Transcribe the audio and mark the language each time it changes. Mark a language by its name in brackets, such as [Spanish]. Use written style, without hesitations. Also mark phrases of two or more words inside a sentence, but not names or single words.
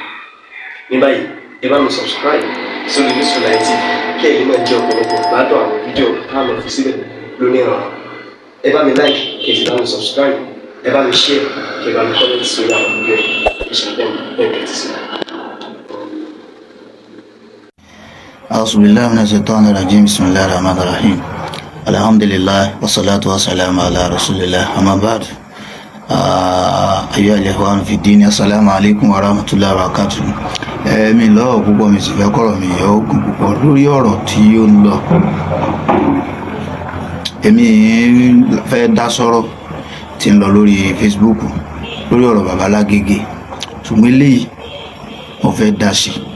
[Yoruba] Ní báyìí ẹ bá mi subscribe sórí Orísun TV kí ẹ̀yin máa jẹ́ ọ̀pọ̀lọpọ̀ gbádùn àwọn fídíò táwọn fi síbẹ̀ lónìí ọ̀rọ̀. Ẹ bá mi like kí ẹ sì bá mi subscribe, ẹ bá mi share kí ẹ bá mi comment sórí àwọn fídíò ìṣẹ̀lẹ̀ ẹ̀ẹ́dẹ̀ẹ́dẹ̀ sí i. [Arabic] أعوذ بالله من الشيطان الرجيم بسم الله الرحمن الرحيم الحمد لله والصلاة والسلام على رسول الله أما بعد أيها الإخوان في الدين السلام عليكم ورحمة الله وبركاته [Yoruba] mi lọ́wọ́ púpọ̀ mi sì fẹ́ kọ́rọ̀ mi yọ ogun púpọ̀ lórí ọ̀rọ̀ tí ó ń lọ. Èmi fẹ́ dá sọ̀rọ̀ tí ń lọ lórí Facebook lórí ọ̀rọ̀ Baba Lágége ṣùgbọ́n eléyìí mo fẹ́ dá sí.